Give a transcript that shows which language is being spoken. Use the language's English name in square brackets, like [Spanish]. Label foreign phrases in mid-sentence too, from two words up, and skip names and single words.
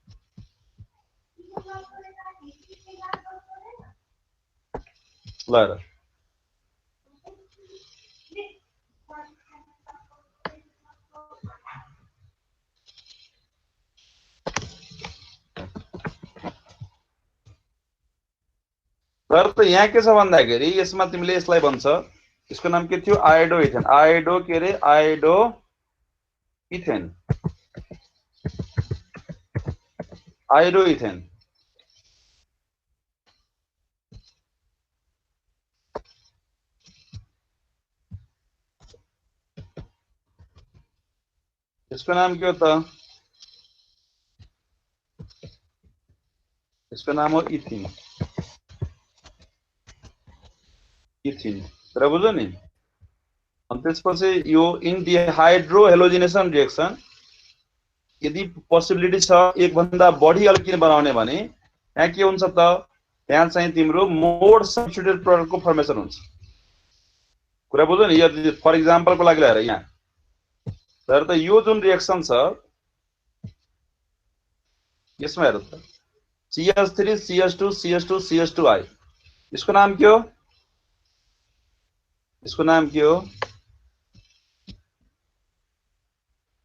[Nepali] ल तर त यहाँ के छ भन्दाखेरि यसमा तिमीले यसलाई भन्छ, यसको नाम के थियो? आयोडो इथेन। आयोडो के रे? आयोडो इथेन। आयोडो इथेन। [Hindi] इसका नाम क्या होता? इसका नाम हो इथिन। [Nepali] इथिन तर बुझ्यो नि? अनि त्यसपछि यो इन [English] dehydrohalogenation reaction [Nepali] यदि पोसिबिलिटी छ एक भन्दा बढी अल्किन बनाउने भने यहाँ के हुन्छ त? त्यहाँ चाहिँ तिम्रो [English] more substituted product [Nepali] को फर्मेसन हुन्छ। कुरा बुझ्यो नि? यो [English] for example [Nepali] को लागि हेर यहाँ। तर त यो जुन रिएक्सन छ यसमा हेर त, CH3 CH2 CH2 CH2I, इसको नाम के हो? इसको नाम के हो?